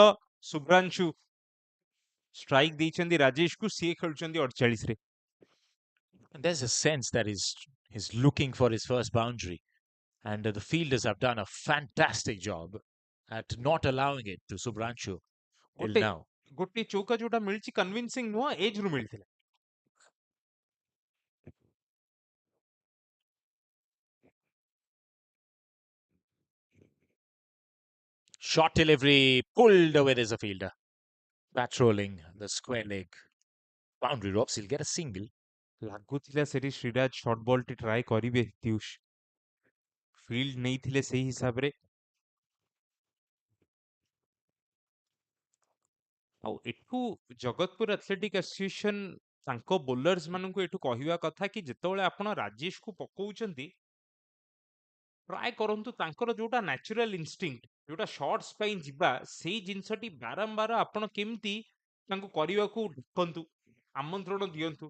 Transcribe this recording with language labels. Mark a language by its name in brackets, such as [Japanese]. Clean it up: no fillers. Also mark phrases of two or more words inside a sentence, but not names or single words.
[Odia] ଶୁଭ୍ରାଂଶୁ ଷ୍ଟ୍ରାଇକ୍ ଦେଇଛନ୍ତି ରାଜେଶକୁ, ସିଏ ଖେଳୁଛନ୍ତି 48ରେ। [English] And there's a sense that he's looking for his first boundary, and the fielders have done a fantastic job at not allowing it to Subhranshu till [Odia] ଗୋଟେ [English] now. [Odia] ଗୋଟେ ଚୌକା ଯୋଉଟା ମିଳିଛି କନଭିନ୍ସିଂ ନୁହଁ, ଏଜ୍‌ରୁ ମିଳିଥିଲା। [English] Shot delivery pulled away. There's a fielder. Bat rolling, the square leg. Boundary ropes, he'll get a single. [Odia] ଲାଗୁଥିଲା ସେଠି ଶ୍ରୀରାଜ ସର୍ଟ ବଲ୍‌ଟି ଟ୍ରାଏ କରିବେ ଦିୟୁଷ। ଫିଲ୍ଡ ନେଇଥିଲେ ସେଇ ହିସାବରେ। ଆଉ ଏଠୁ ଜଗତପୁର ଆଥଲେଟିକ୍ ଆସୋସିଏସନ୍ ତାଙ୍କ ବୋଲର୍ସ ମାନଙ୍କୁ ଏଠୁ କହିବା କଥା କି ଯେତେବେଳେ ଆପଣ ରାଜେଶକୁ ପକଉଛନ୍ତି, ଟ୍ରାଏ କରନ୍ତୁ ତାଙ୍କର ଯୋଉଟା [English] natural instinct, [Odia] ଯୋଉଟା ସର୍ଟସ୍ ପାଇଁ ଯିବା, ସେଇ ଜିନିଷଟି ବାରମ୍ବାର ଆପଣ କେମିତି ତାଙ୍କୁ କରିବାକୁ ଡାକନ୍ତୁ, ଆମନ୍ତ୍ରଣ ଦିଅନ୍ତୁ।